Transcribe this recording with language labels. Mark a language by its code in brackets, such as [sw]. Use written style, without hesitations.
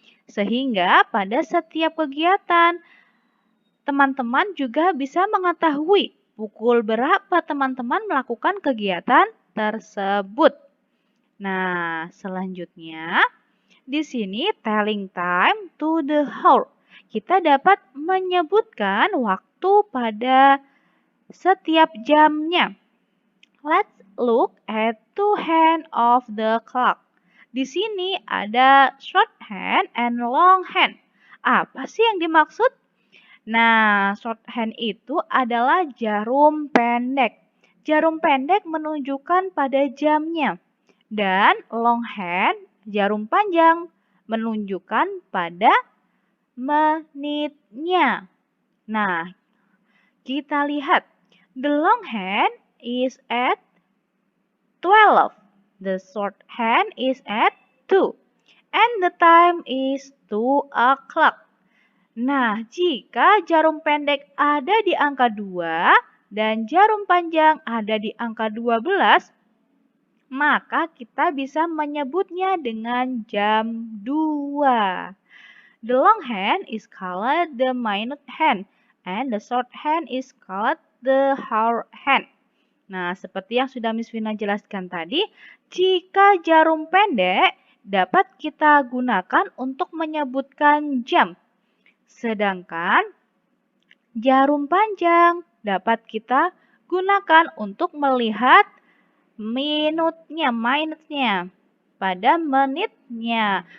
[id] Sehingga pada setiap kegiatan, teman-teman juga bisa mengetahui pukul berapa teman-teman melakukan kegiatan tersebut. Nah, selanjutnya di sini [en] telling time to the hour. [id] Kita dapat menyebutkan waktu pada setiap jamnya. [en] Let's look at two hand of the clock. [id] Di sini ada [en] short hand and long hand. [id] Apa sih yang dimaksud? Nah, short hand itu adalah jarum pendek. jarum pendek menunjukkan pada jamnya. Dan long hand, jarum panjang, menunjukkan pada menitnya. Nah, kita lihat. [en] The long hand is at 12. The short hand is at 2. And the time is 2 o'clock. [id] Nah, jika jarum pendek ada di angka 2 dan jarum panjang ada di angka 12, maka kita bisa menyebutnya dengan jam 2. [en] The long hand is called the minute hand and the short hand is called the hour hand. [id] Nah, seperti yang sudah Miss Vina jelaskan tadi, jika jarum pendek dapat kita gunakan untuk menyebutkan jam. Sedangkan jarum panjang dapat kita gunakan untuk melihat minutnya pada menitnya.